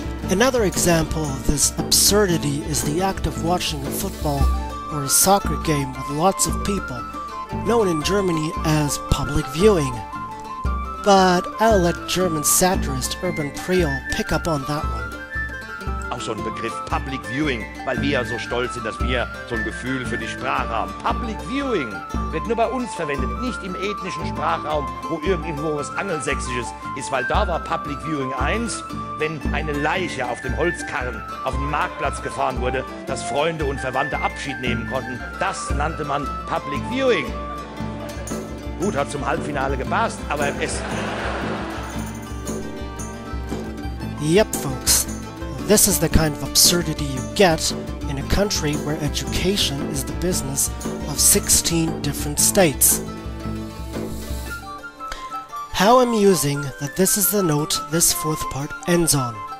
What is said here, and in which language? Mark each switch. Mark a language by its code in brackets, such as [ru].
[en] Another example of this absurdity is the act of watching a football or a soccer game with lots of people, known in Germany as public viewing. But I'll let German satirist Urban Priol pick up on that one. [de] Auch so ein Begriff Public Viewing, weil wir ja so stolz sind, dass wir so ein Gefühl für die Sprache haben. Public Viewing wird nur bei uns verwendet, nicht im ethnischen Sprachraum, wo irgendwo was Angelsächsisches ist, weil da war Public Viewing 1, wenn eine Leiche auf dem Holzkarren auf den Marktplatz gefahren wurde, dass Freunde und Verwandte Abschied nehmen konnten. Das nannte man Public Viewing. Gut, hat zum Halbfinale gepasst, aber es... [en] Yep, folks. This is the kind of absurdity you get in a country where education is the business of 16 different states. How amusing that this is the note this fourth part ends on.